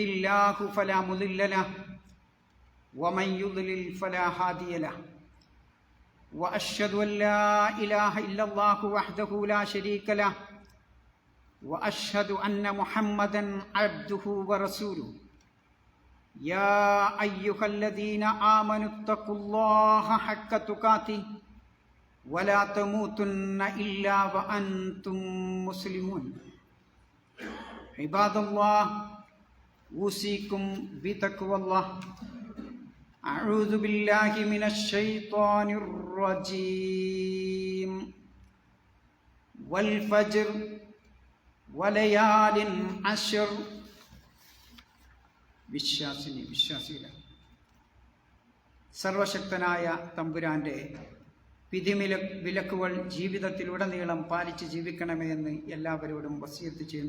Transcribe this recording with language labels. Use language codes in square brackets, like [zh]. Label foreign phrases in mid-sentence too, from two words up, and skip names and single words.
[ar] الله فلا مضل له ومن يضلل فلا هادي له وأشهد أن لا إله إلا الله وحده لا شريك له وأشهد أن محمدًا عبده ورسوله يا أيها الذين آمنوا اتقوا الله حق تقاته ولا تموتن إلا وأنتم مسلمون عباد الله أوصيكم بتقوى الله أعوذ بالله من الشيطان الرجيم والفجر وليال عشر. [ml] വിശ്വാസികളെ, സർവശക്തനായ തമ്പുരാന്റെ വിധിവിലക്കുകൾ ജീവിതത്തിലുടനീളം പാലിച്ച് ജീവിക്കണമേ എന്ന് എല്ലാവരോടും വസിയത്ത് ചെയ്യുന്നു.